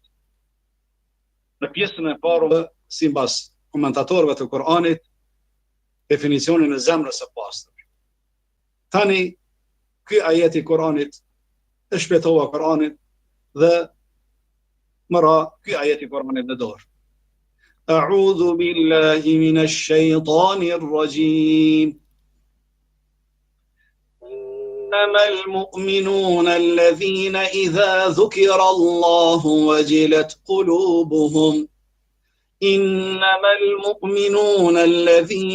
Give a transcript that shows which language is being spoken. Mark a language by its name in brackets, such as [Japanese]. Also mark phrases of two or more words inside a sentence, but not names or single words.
[Albanian] Në pjesën e parë, sipas komentatorëve të Kur'anit, definicionin e zemrës së pastër. Tani, ky ajet i Kur'anit e shpjegova Kur'anit dhe më ra ky ajet i Kur'anit në dorë. [Arabic] أعوذ بالله من الشيطان الرجيم إنما المؤمنون الذين إذا ذكر الله وجلت قلوبهم إنما المؤمنون الذين